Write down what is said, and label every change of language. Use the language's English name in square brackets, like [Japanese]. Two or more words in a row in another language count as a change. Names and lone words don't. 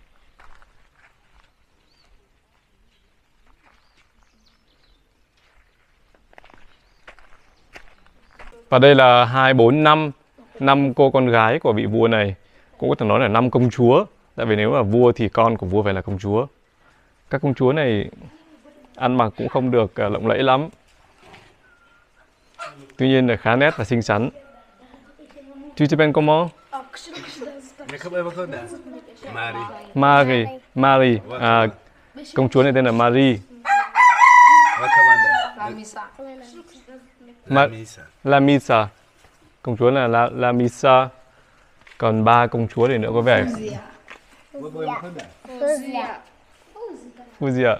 [Vietnamese] Và đây là 2, 4, 5 cô con gái của vị vua này. Cũng có thể nói là 5 công chúa. Tại vì nếu mà vua thì con của vua phải là công chúa. Các công chúa này ăn mặc cũng không được lộng lẫy lắm. Tuy nhiên là khá nét và xinh xắn. [French] Tu t'appelles comment? Marie. À, [Vietnamese] công chúa này tên là Marie. Lamisa. Công chúa là Lamisa. Còn 3 công chúa này nữa có vẻ Fuzia.